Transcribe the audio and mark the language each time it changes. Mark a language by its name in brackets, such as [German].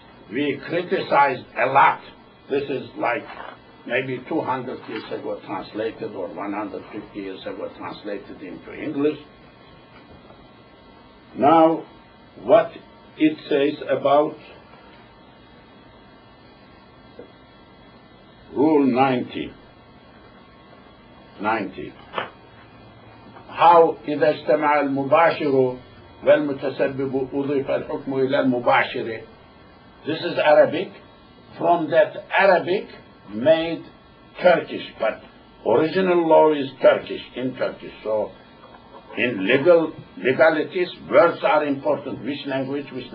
[English] We criticized a lot. This is like maybe 200 years ago translated, or 150 years ago translated into English. Now, what it says about Rule 90. How [Arabic] إذا اجتمع المباشر والمتسبب أضيف الحكم إلى المباشر. [English] This is Arabic. From that Arabic made Turkish, but original law is Turkish, in Turkish. So in legalities, words are important. Which language?